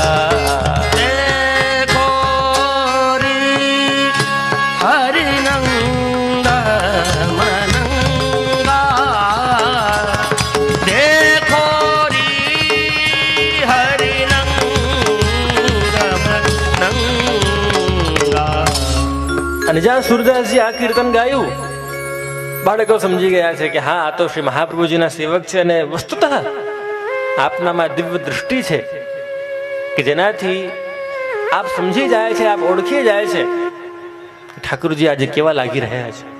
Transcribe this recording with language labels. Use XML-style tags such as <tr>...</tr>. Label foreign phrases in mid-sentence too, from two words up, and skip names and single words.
<hi>देखो रे हरि नंद मनंगा देखो रे हरि नंद मनंगा।</hi> <gu>અને જ્યાં સુરદાસજી આ કીર્તન ગાયું, બાળકો સમજી ગયા છે કે હા, આ તો શ્રી મહાપ્રભુજીના સેવક છે અને વસ્તુતઃ આપનામાં દિવ્ય દૃષ્ટિ છે કે જેનાથી આપ સમજી જાય છે, આપ ઓળખી જાય છે ઠાકુરજી આજે કેવા લાગી રહ્યા છે.</gu>